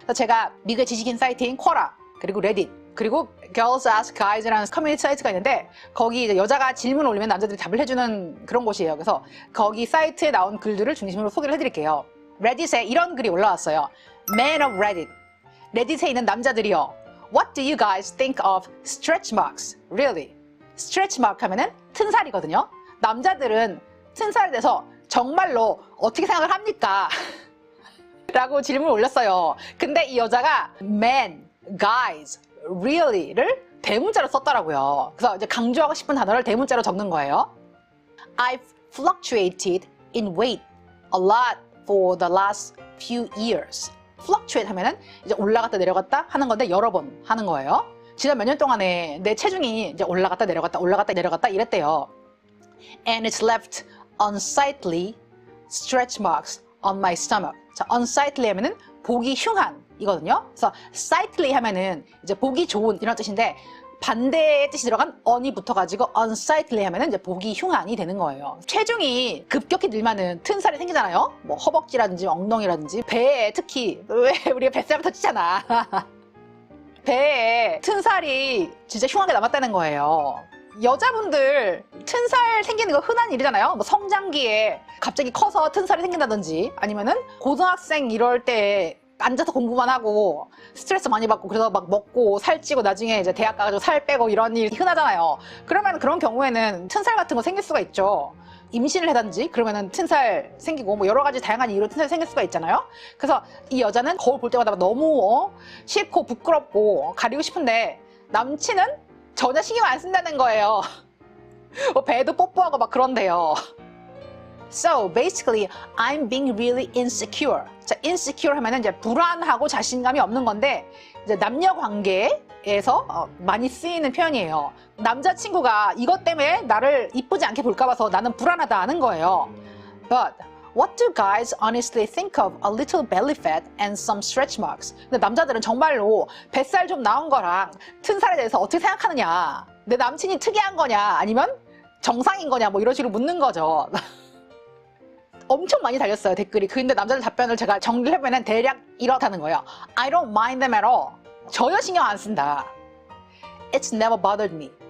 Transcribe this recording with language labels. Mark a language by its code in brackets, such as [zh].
[ko] 제가 미국의 지식인 사이트인 쿼라 그리고 레딧 그리고 Girls Ask Guys라는 커뮤니티 사이트가 있는데 거기 이제 여자가 질문을 올리면 남자들이 답을 해주는 그런 곳이에요. 그래서 거기 사이트에 나온 글들을 중심으로 소개를 해드릴게요. 레딧에 이런 글이 올라왔어요. [en] Men of Reddit. [ko] 레딧에 있는 남자들이요. [en] What do you guys think of stretch marks? Really? [ko] stretch mark 하면은 튼살이거든요. 남자들은 튼살에 대해서 정말로 어떻게 생각을 합니까? 라고 질문을 올렸어요. 근데 이 여자가 men, guys, really를 대문자로 썼더라고요. 그래서 이제 강조하고 싶은 단어를 대문자로 적는 거예요. [en] I've fluctuated in weight a lot for the last few years. [ko] fluctuate 하면은 이제 올라갔다 내려갔다 하는 건데 여러 번 하는 거예요. 지난 몇 년 동안에 내 체중이 이제 올라갔다 내려갔다 올라갔다 내려갔다 이랬대요. [en] And it's left unsightly stretch marks on my stomach. [ko] 자, unsightly 하면은 보기 흉한 이거든요. 그래서 sightly 하면은 이제 보기 좋은 이런 뜻인데 반대의 뜻이 들어간 on이 붙어가지고 unsightly 하면은 이제 보기 흉한이 되는 거예요. 체중이 급격히 늘면은 튼살이 생기잖아요. 뭐 허벅지라든지 엉덩이라든지 배에 특히 왜 우리가 뱃살부터 찌잖아. 배에 튼살이 진짜 흉하게 남았다는 거예요. 여자분들 튼살 생기는 거 흔한 일이잖아요. 뭐 성장기에 갑자기 커서 튼살이 생긴다든지 아니면은 고등학생 이럴 때 앉아서 공부만 하고 스트레스 많이 받고 그래서 막 먹고 살찌고 나중에 이제 대학 가가지고 살 빼고 이런 일이 흔하잖아요. 그러면 그런 경우에는 튼살 같은 거 생길 수가 있죠. 임신을 해든지 그러면은 튼살 생기고 뭐 여러 가지 다양한 이유로 튼살이 생길 수가 있잖아요. 그래서 이 여자는 거울 볼 때마다 너무 싫고 부끄럽고 가리고 싶은데 남친은 전혀 신경 안 쓴다는 거예요. 배도 뽀뽀하고 막 그런데요. [en] So basically, I'm being really insecure. [ko] 자, insecure 하면은 이제 불안하고 자신감이 없는 건데 이제 남녀 관계에서 많이 쓰이는 표현이에요. 남자친구가 이것 때문에 나를 이쁘지 않게 볼까 봐서 나는 불안하다 하는 거예요. [en] But what do guys honestly think of a little belly fat and some stretch marks? [ko] 근데 남자들은 정말로 뱃살 좀 나온 거랑 튼살에 대해서 어떻게 생각하느냐? 내 남친이 특이한 거냐? 아니면 정상인 거냐? 뭐 이런 식으로 묻는 거죠. 엄청 많이 달렸어요, 댓글이. 근데 남자들 답변을 제가 정리를 해보면 대략 이렇다는 거예요. [en] I don't mind them at all. [ko] 전혀 신경 안 쓴다. [en] It's never bothered me.